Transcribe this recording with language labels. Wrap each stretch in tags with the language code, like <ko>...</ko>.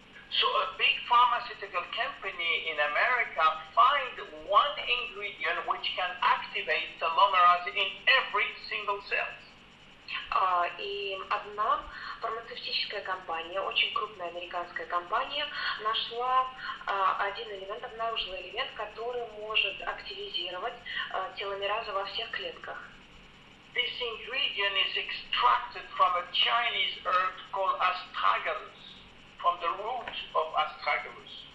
<en>So a big pharmaceutical company in America find one ingredient which can activate telomerase in every single cell.</en> <ru>И одна фармацевтическая компания, очень крупная американская компания, нашла один элемент, обнаружила элемент, который может активизировать теломеразы во всех клетках.</ru> <en>This ingredient is extracted from a Chinese herb called astragalus, from the root of astragalus.</en>